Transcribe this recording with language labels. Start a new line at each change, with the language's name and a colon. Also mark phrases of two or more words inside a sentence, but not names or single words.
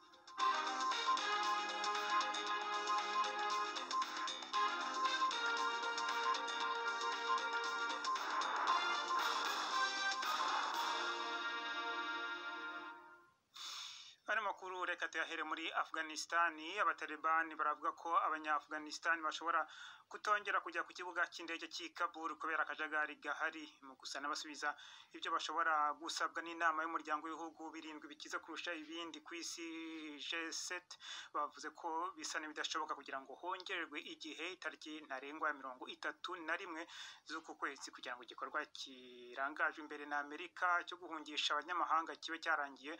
Kinyarwanda: Makuru reka tuyahere muri Afghanistan. Abatalibani baravuga ko abanya-Afghanistan bashobora kutongera kujya ku kibuga cy'indege cy'i Kabul kubera akajagari gahari. Mu gusana basubiza ibyo bashobora gusabwa n'inama y'umuryango w'ibihugu birindwi bikize kurusha ibindi ku isi G7, bavuze ko bisa n'ibidashoboka kugira ngo hongererwe igihe itariki ntarengwa ya 31 z'uku kwezi kugira ngo igikorwa kirangajwe imbere na Amerika cyo guhungisha abanyamahanga kibe cyarangiye.